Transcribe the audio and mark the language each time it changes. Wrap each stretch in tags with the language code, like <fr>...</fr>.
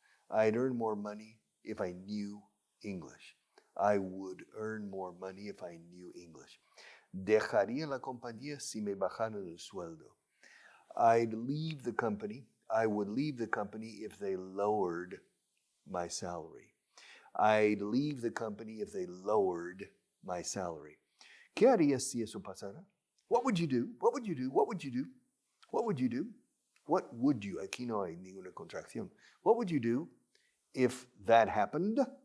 <en>I'd earn more money if I knew English. I would earn more money if I knew English.</en> <es>Dejaría la compañía si me bajaran el sueldo.</es> <en>I'd leave the company. I would leave the company if they lowered my salary. I'd leave the company if they lowered my salary.</en> <es>¿Qué harías si eso pasara?</es> <en>What would you do? What would you do? What would you do? What would you do? What would you?</en> <es>Aquí no hay ninguna contracción.</es> <en>What would you do if that happened?</en>